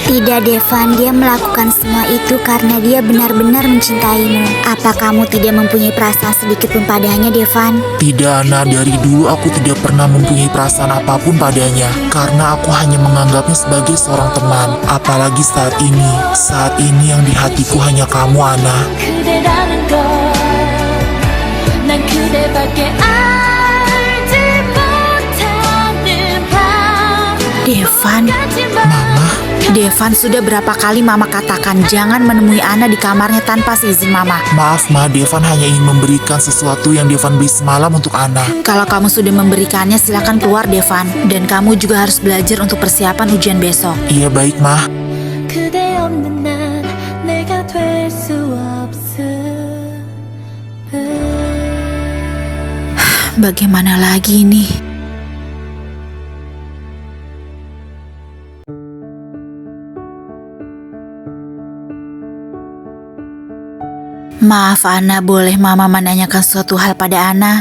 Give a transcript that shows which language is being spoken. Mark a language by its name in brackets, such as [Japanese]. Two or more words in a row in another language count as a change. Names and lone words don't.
[Indonesian] Tidak, Devan, dia melakukan semua itu karena dia benar-benar mencintaimu. Apa kamu tidak mempunyai perasaan sedikit pun padanya, Devan? Tidak, Ana, dari dulu aku tidak pernah mempunyai perasaan apapun padanya. Karena aku hanya menganggapnya sebagai seorang teman. Apalagi saat ini yang di hatiku hanya kamu, Ana. [Korean] 그대라는 걸난 그대밖에 알지 못하는 [Indonesian] Devan, Mama, Devan, sudah berapa kali Mama katakan jangan menemui Ana di kamarnya tanpa seizin Mama. maaf, Ma. Devan hanya ingin memberikan sesuatu yang Devan beli semalam untuk Ana. Kalau kamu sudah memberikannya, silakan keluar, Devan. Dan kamu juga harus belajar untuk persiapan ujian besok. Iya, baik, Ma. [Korean] 그대 없는 난 내가 될 수 없음 [Indonesian] Bagaimana lagi nih? Maaf, Ana, boleh Mama menanyakan suatu hal pada Ana?